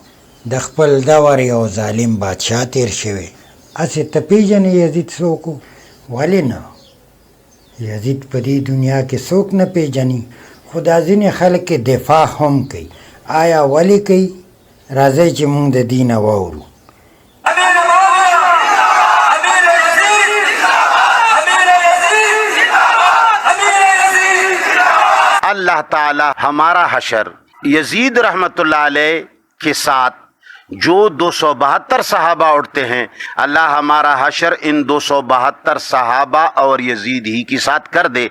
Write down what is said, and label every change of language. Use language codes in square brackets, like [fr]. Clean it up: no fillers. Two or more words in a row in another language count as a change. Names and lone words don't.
[ps] د خپل دور یو ظالم بادشاه تیر شوی. هسې ته پیژنې یزید څوک و؟ ولې نه؟ یزید په دې دنیا کې څوک نه پیژني، خو دا ځینې خلک دفاع هم کوي. آیا ولې کوي؟ راځئ چې مونږ د دې نه واورو. [ur] اللہ تعالی ہمارا حشر یزید [ar] رحمت اللہ علیہ [ur] کے ساتھ جو 272 صحابہ اٹھتے ہیں، اللہ ہمارا حشر ان 272 صحابہ اور یزید ہی کے ساتھ کر دے.